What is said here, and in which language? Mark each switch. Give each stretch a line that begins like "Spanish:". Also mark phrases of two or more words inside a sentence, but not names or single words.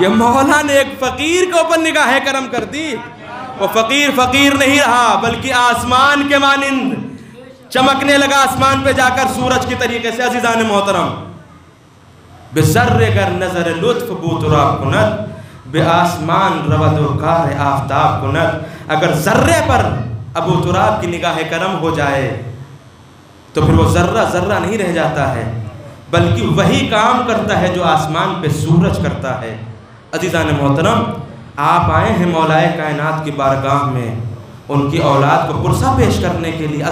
Urdu: یہ مولا نے ایک فقیر کے اوپر نگاہ کرم کر دی، وہ فقیر فقیر نہیں رہا بلکہ آسمان کے مانند چمکنے لگا، آسمان پہ جا کر سورج کی طریقے سے۔ عزیزان محترم
Persian: بذرے گر نظر لطف بو تراب کند، بے آسمان رود و کار آفتاب کند۔
Urdu: اگر ذرے پر ابو تراب کی نگاہ کرم ہو جائے تو پھر وہ ذرہ ذرہ نہیں رہ جاتا ہے بلکہ وہی کام کرتا ہے جو آسمان پہ سورج کرتا ہے۔ عزیزان محترم آپ آئے ہیں مولا کائنات کی بارگاہ میں ان کی اولاد کو پرسہ پیش کرنے کے لیے۔